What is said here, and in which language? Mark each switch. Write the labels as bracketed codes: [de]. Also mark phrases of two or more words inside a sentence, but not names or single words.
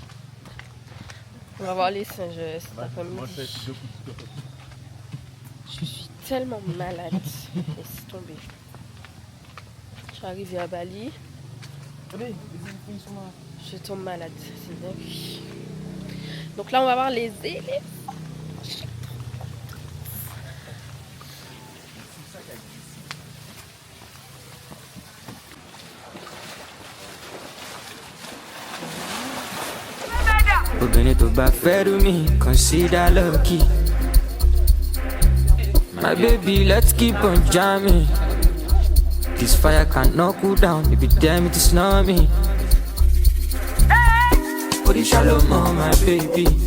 [fr] On va voir les singes cet après-midi. Je suis tellement malade. Laisse tomber. Je suis arrivée à Bali. Je tombe malade. C'est dingue. Donc là, on va voir les éléphants. [yo] Obìnrin tó bá fẹ́ rú mi, [en] consider lucky. My baby, let's keep on jamming. This fire cannot cool down, if you dare me to snore me. Body shallow, my baby.